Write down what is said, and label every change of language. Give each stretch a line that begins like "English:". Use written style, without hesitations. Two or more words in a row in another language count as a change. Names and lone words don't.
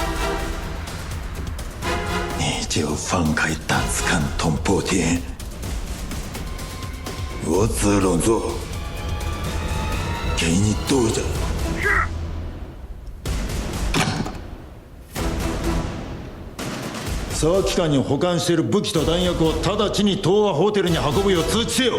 Chinese: 你就放开胆子看捅破天，我只能做，给你堵着。是。
Japanese: 佐期間に保管している武器と弾薬を直ちに東和ホテルに運ぶよう通知せよ。